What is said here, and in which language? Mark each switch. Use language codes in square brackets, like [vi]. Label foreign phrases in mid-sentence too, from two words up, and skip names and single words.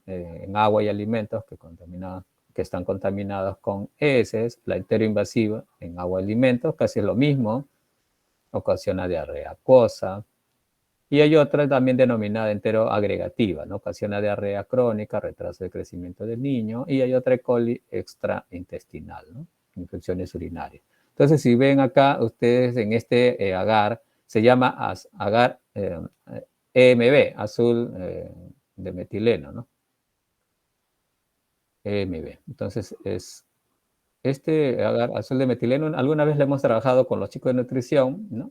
[es] En agua y alimentos que están contaminados con heces, la enteroinvasiva en agua y alimentos, casi es lo mismo, ocasiona diarrea acuosa. Y hay otra también denominada enteroagregativa, ¿no? Ocasiona diarrea crónica, retraso de crecimiento del niño, y hay otra E. coli extraintestinal, ¿no? Infecciones urinarias. Entonces, si ven acá, ustedes en este agar, se llama agar EMB, azul de metileno, ¿no? EMB. Entonces, este agar azul de metileno, alguna vez lo hemos trabajado con los chicos de nutrición, ¿no?